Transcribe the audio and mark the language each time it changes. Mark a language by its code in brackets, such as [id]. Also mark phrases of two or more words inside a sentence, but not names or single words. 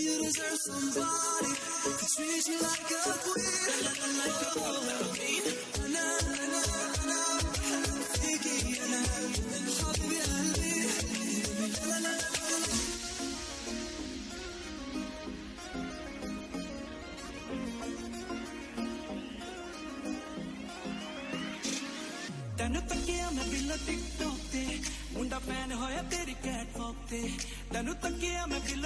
[en] deserve somebody to treat you like a queen, like a queen. Na na na na, fiki na, [ar] حبيبي قلبي, la la la. [pa] ਤੈਨੂੰ ਤੱਕਿਆ ਮੈਂ ਬਿੱਲੋ ਟਿਕਟੋਕ ਤੇ ਮੁੰਡਾ ਫੈਨ ਹੋਇਆ ਤੇਰੀ ਕੈਟਵਾਕ ਤੇ ਤੈਨੂੰ ਤੱਕਿਆ ਮੈਂ ਬਿੱਲੋ